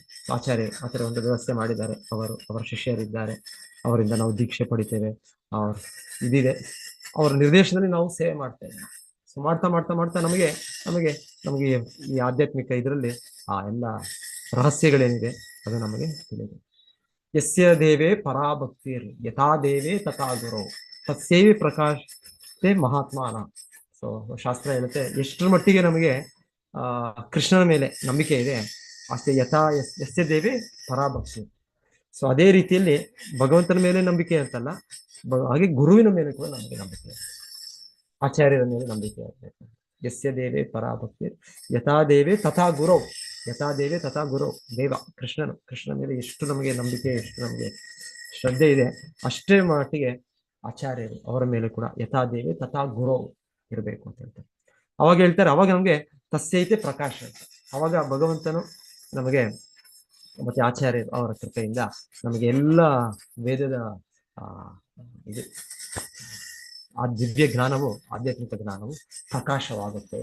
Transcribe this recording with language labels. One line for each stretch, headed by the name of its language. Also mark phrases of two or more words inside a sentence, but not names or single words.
Kannada: ಆಚಾರ್ಯ ಒಂದು ವ್ಯವಸ್ಥೆ ಮಾಡಿದ್ದಾರೆ, ಅವರ ಶಿಷ್ಯರಿದ್ದಾರೆ, ಅವರಿಂದ ನಾವು ದೀಕ್ಷೆ ಪಡಿತೇವೆ, ಇದಿದೆ, ಅವರ ನಿರ್ದೇಶನದಲ್ಲಿ ನಾವು ಸೇವೆ ಮಾಡ್ತೇವೆ. ಸೊ ಮಾಡ್ತಾ ಮಾಡ್ತಾ ಮಾಡ್ತಾ ನಮಗೆ ಈ ಆಧ್ಯಾತ್ಮಿಕ ಇದರಲ್ಲಿ ಆ ಎಲ್ಲ ರಹಸ್ಯಗಳೇನಿದೆ ಅದು ನಮಗೆ ತಿಳಿದೆ.
Sanskrit: ಯಸ್ಯ ದೇವೇ ಪರಾಭಕ್ತಿರ್ ಯಥಾ ದೇವೇ ತಥಾ ಗುರು ತಸ್ಯೈವ ಪ್ರಕಾಶತೆ ಮಹಾತ್ಮಾನ.
Kannada: ಸೊ ಶಾಸ್ತ್ರ ಹೇಳುತ್ತೆ, ಎಷ್ಟರ ಮಟ್ಟಿಗೆ ನಮಗೆ ಕೃಷ್ಣನ ಮೇಲೆ ನಂಬಿಕೆ ಇದೆ ಅಷ್ಟೇ
Sanskrit: ಯಸ್ಯ ದೇವೇ ಪರಾಭಕ್ತಿ.
Kannada: ಸೊ ಅದೇ ರೀತಿಯಲ್ಲಿ ಭಗವಂತನ ಮೇಲೆ ನಂಬಿಕೆ ಅಂತಲ್ಲ, ಹಾಗೆ ಗುರುವಿನ ಮೇಲೆ ಕೂಡ ನಮಗೆ ನಂಬಿಕೆ, ಆಚಾರ್ಯರ ಮೇಲೆ ನಂಬಿಕೆ ಆಗಬೇಕು.
Sanskrit: ಯಸ್ಯ ದೇವೇ ಪರಾಭಕ್ತಿ ಯಥಾ ದೇವೇ ತಥಾ ಗುರು, ಯಥಾ ದೇವೇ ತಥಾ ಗುರು.
Kannada: ದೇವ ಕೃಷ್ಣನ ಮೇಲೆ ಎಷ್ಟು ನಮಗೆ ನಂಬಿಕೆ, ಎಷ್ಟು ನಮಗೆ ಶ್ರದ್ಧೆ ಇದೆ, ಅಷ್ಟೇ ಮಟ್ಟಿಗೆ ಆಚಾರ್ಯರು ಅವರ ಮೇಲೆ ಕೂಡ
Sanskrit: ಯಥಾ ದೇವೇ ತಥಾ ಗುರು
Kannada: ಇರಬೇಕು ಅಂತ ಹೇಳ್ತಾರೆ. ಅವಾಗ ಹೇಳ್ತಾರೆ, ಅವಾಗ ನಮ್ಗೆ
Sanskrit: ತಸ್ಯೈತೆ ಪ್ರಕಾಶ
Kannada: ಅಂತ. ಅವಾಗ ಭಗವಂತನು ನಮಗೆ ಮತ್ತೆ ಆಚಾರ್ಯರು ಅವರ ಕೃಪೆಯಿಂದ ನಮಗೆ ಎಲ್ಲ ವೇದದ ಇದು ಆ ದಿವ್ಯ ಜ್ಞಾನವು, ಆಧ್ಯಾತ್ಮಿಕ ಜ್ಞಾನವು ಪ್ರಕಾಶವಾಗುತ್ತೆ.